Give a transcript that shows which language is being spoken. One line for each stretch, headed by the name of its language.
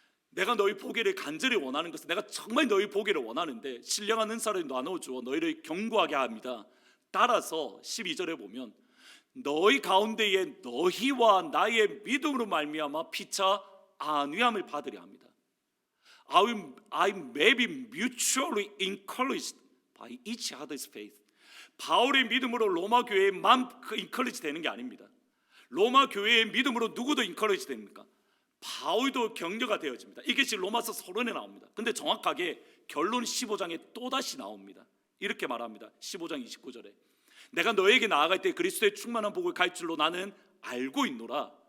Korean: 내가 너희 보기를 간절히 원하는 것은, 내가 정말 너희 보기를 원하는데 신령한 은사를 나눠주어 너희를 견고하게 합니다. 따라서 12절에 보면 너희 가운데에 너희와 나의 믿음으로 말미암아 피차 안위함을 받으려 합니다.
English: I may be mutually encouraged by each other's faith.
Korean: 바울의 믿음으로 로마 교회만 encourage 되는 게 아닙니다. 로마 교회의 믿음으로 누구도 encourage 됩니까? 바울도 격려가 되어집니다. 이것이 로마서 서론에 나옵니다. 근데 정확하게 결론 15장에 또다시 나옵니다. 이렇게 말합니다. 15장 29절에 내가 너에게 나아갈 때 그리스도의 충만한 복을 갈 줄로 나는 알고 있노라.